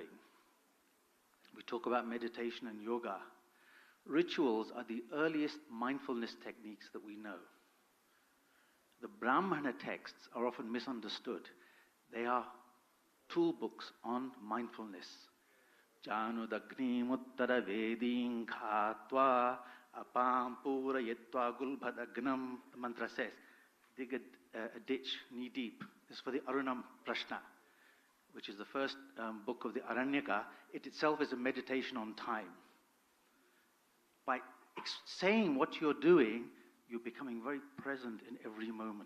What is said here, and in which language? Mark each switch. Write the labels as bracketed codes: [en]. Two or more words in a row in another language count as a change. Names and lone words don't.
[en] We talk about meditation and yoga. Rituals are the earliest mindfulness techniques that we know. The Brahmana texts are often misunderstood. They are tool books on mindfulness. [sa] Janudagni muttara vedin khatva apam pura yetva gulbhadagnam. [en] The mantra says, dig a ditch knee deep. This is for the Arunam Prashna, which is the first book of the Aranyaka. It itself is a meditation on time. By saying what you're doing, you're becoming very present in every moment.